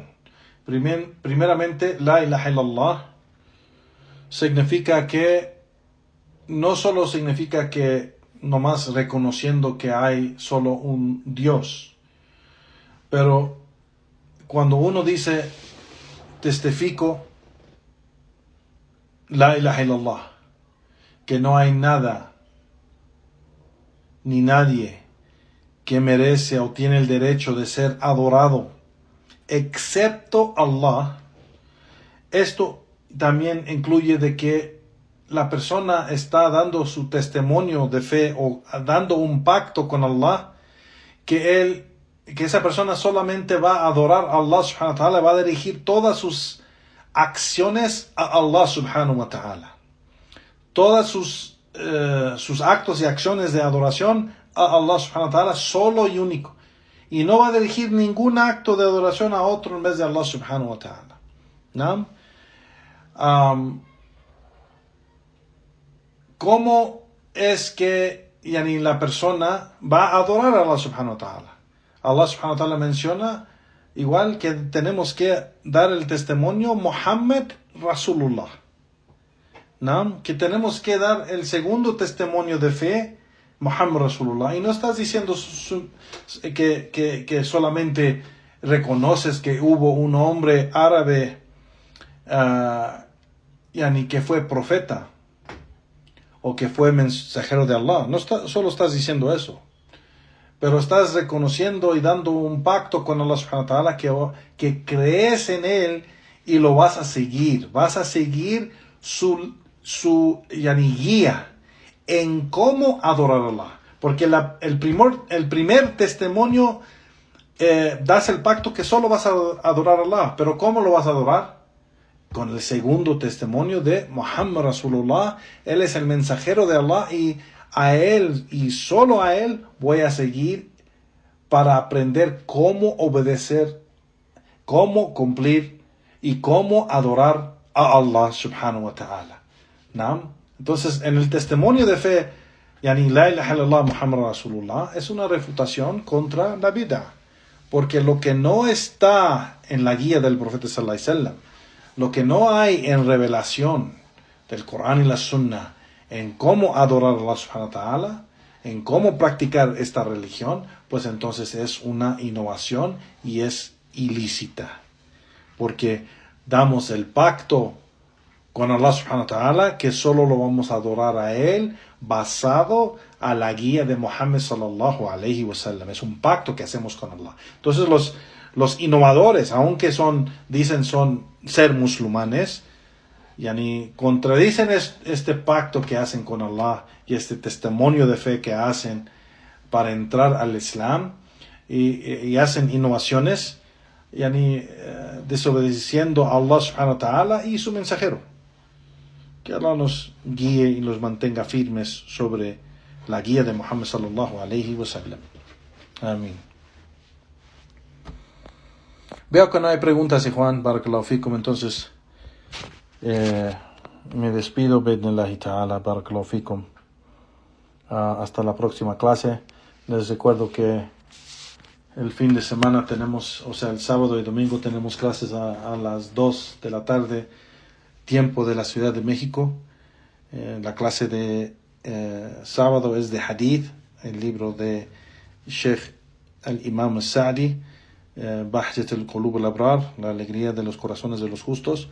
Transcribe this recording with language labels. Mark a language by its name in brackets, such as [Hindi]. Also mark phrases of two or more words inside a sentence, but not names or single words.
[Spanish] Primeramente, [Arabic] لا إله إلا الله [Spanish] significa que no solo significa que nomás reconociendo que hay solo un Dios, pero cuando uno dice testifico [Arabic] لا إله إلا الله, [Spanish] que no hay nada ni nadie que merece o tiene el derecho de ser adorado excepto Allah, esto también incluye de que la persona está dando su testimonio de fe o dando un pacto con Allah, que esa persona solamente va a adorar a Allah [Arabic] سبحانه وتعالى, [Spanish] va a dirigir todas sus acciones a Allah [Arabic] سبحانه وتعالى. [Spanish] Todas sus actos y acciones de adoración a Allah [Arabic] سبحانه وتعالى, [Spanish] solo y único. Y no va a dirigir ningún acto de adoración a otro en vez de Allah [Arabic] سبحانه وتعالى. [Spanish] ¿No? ¿Cómo es que la persona va a adorar a Allah [Arabic] سبحانه وتعالى? [Spanish] Allah [Arabic] سبحانه وتعالى [Spanish] menciona igual que tenemos que dar el testimonio [Arabic] محمد رسول الله, [Spanish] ¿no? Que tenemos que dar el segundo testimonio de fe [Arabic] محمد رسول الله. [Spanish] Y no estás diciendo que solamente reconoces que hubo un hombre árabe que fue profeta o que fue mensajero de Allah. No solo estás diciendo eso, pero estás reconociendo y dando un pacto con Allah [Arabic] سبحانه وتعالى [Spanish] que crees en él y lo vas a seguir. Vas a seguir su guía en cómo adorar a Allah. Porque el primer testimonio das el pacto que solo vas a adorar a Allah. Pero ¿cómo lo vas a adorar? Con el segundo testimonio de [Arabic] محمد رسول الله. [Spanish] Él es el mensajero de Allah y a él y solo a él voy a seguir para aprender cómo obedecer, cómo cumplir y cómo adorar a Allah [Arabic] سبحانه وتعالى. [Spanish] ¿No? Entonces, en el testimonio de fe, [Arabic] يعني لا إله إلا الله محمد رسول الله, [Spanish] es una refutación contra la bid'ah. Porque lo que no está en la guía del profeta [Arabic] صلى الله عليه وسلم, [Spanish] lo que no hay en revelación del Corán y la Sunna, en cómo adorar a Allah [Arabic] سبحانه وتعالى, [Spanish] en cómo practicar esta religión, pues entonces es una innovación y es ilícita. Porque damos el pacto con Allah [Arabic] سبحانه وتعالى [Spanish] que solo lo vamos a adorar a Él basado a la guía de Muhammad [Arabic] صلى الله عليه وسلم. [Spanish] Es un pacto que hacemos con Allah. Entonces los innovadores, aunque dicen ser musulmanes, yani contradicen este pacto que hacen con Allah y este testimonio de fe que hacen para entrar al Islam y hacen innovaciones, yani desobedeciendo a Allah [Arabic] سبحانه وتعالى [Spanish] y su mensajero. Que Allah nos guíe y nos mantenga firmes sobre la guía de Muhammad [Arabic] صلى الله عليه وسلم. [Spanish] Amén. Veo que no hay preguntas, Juan, [Arabic] بارك الله فيكم, [Spanish] entonces me despido, [Arabic] بإذن الله تعالى، بارك الله فيكم. [Spanish] Hasta la próxima clase. Les recuerdo que el fin de semana tenemos, o sea, el sábado y domingo tenemos clases a las 2 de la tarde, tiempo de la Ciudad de México. La clase de sábado es de Hadith, el libro de Sheikh al-Imam al-Sa'di, Bahjat al-Qulub al-Abrar, la alegría de los corazones de los justos.